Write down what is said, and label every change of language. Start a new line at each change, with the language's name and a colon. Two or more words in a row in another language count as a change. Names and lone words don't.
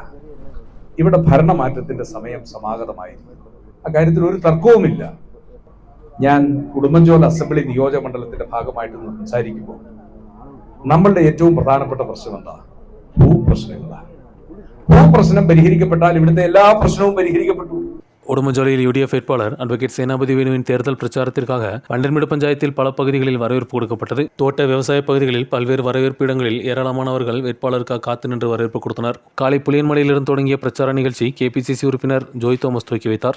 Malayalam: ഇവിടെ ഭരണമാറ്റത്തിന്റെ സമയം സമാഗതമായിരിക്കുന്നു. അക്കാര്യത്തിൽ ഒരു തർക്കവുമില്ല. ഞാൻ ഉടുമ്പൻചോല അസംബ്ലി നിയോജക മണ്ഡലത്തിന്റെ ഭാഗമായിട്ട് സംസാരിക്കുമ്പോൾ നമ്മളുടെ ഏറ്റവും പ്രധാനപ്പെട്ട പ്രശ്നം എന്താ? ഭൂപ്രശ്നങ്ങളാണ്. ഭൂപ്രശ്നം പരിഹരിക്കപ്പെട്ടാൽ ഇവിടുത്തെ എല്ലാ പ്രശ്നവും പരിഹരിക്കപ്പെട്ടു.
Tamil: உடுமஞ்சோலையில் UDF வேட்பாளர் அட்வொகேட் சேனாபதி வேணுவின் தேர்தல் பிரச்சாரத்திற்காக வண்டன்மேடு பஞ்சாயத்தில் பல பகுதிகளில் வரவேற்பு கொடுக்கப்பட்டது. தோட்ட விவசாய பகுதிகளில் பல்வேறு வரவேற்பு இடங்களில் ஏராளமானவர்கள் வேட்பாளருக்காக காத்து நின்று வரவேற்பு கொடுத்தனர். காலை புளியன்மலையிலிருந்து தொடங்கிய பிரச்சார நிகழ்ச்சி KPCC உறுப்பினர் ஜோய் தோமஸ் துவக்கி வைத்தார்.